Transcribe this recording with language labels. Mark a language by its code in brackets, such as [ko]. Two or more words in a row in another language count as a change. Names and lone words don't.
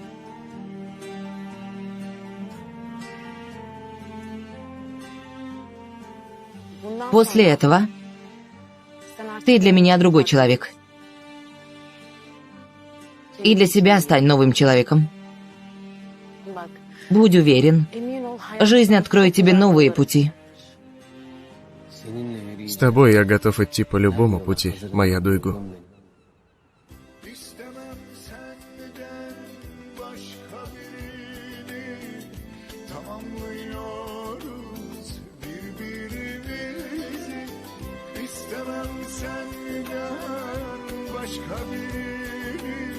[ru] После этого ты для меня другой человек. И для себя стань новым человеком. Будь уверен, жизнь откроет тебе новые пути. С тобой я готов идти по любому пути, моя Дуйгу. [tr] İstemem senden başka birini. Tamamlıyoruz birbirimizi. İstemem senden başka birini.